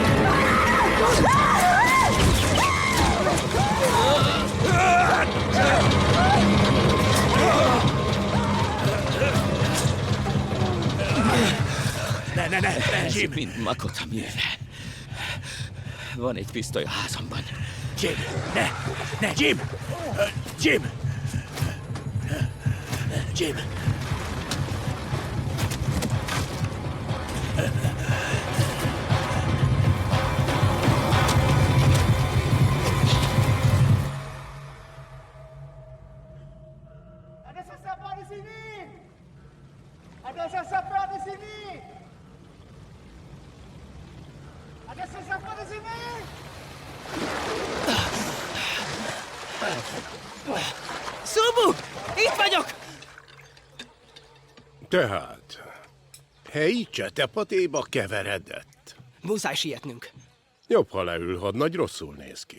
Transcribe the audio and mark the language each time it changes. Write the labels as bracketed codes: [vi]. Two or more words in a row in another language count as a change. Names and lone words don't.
[hu] Ne, Ez Jim! mind Makota műve. Van egy pisztoly a házamban. Jim! Ne, Jim! Jim! Jim! [ms] Ada sesiapa di sini? Ada sesiapa di sini? Ada sesiapa di sini? [hu] Subu! Itt vagyok! Tehát, helyi csetepatéba keveredett. Muszáj sietnünk. Jobb, ha leül, hadnagy, rosszul néz ki.